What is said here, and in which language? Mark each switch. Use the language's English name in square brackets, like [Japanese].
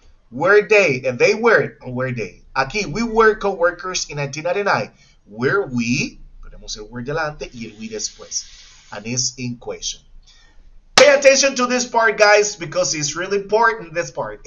[English] Were they? They were. Were they? [Spanish] Aquí, [English] we were co-workers in 1999. Were we? [Spanish] Ponemos el were delante y el we después. [English] And it's in question. Pay attention to this part, guys, because it's really important, this part.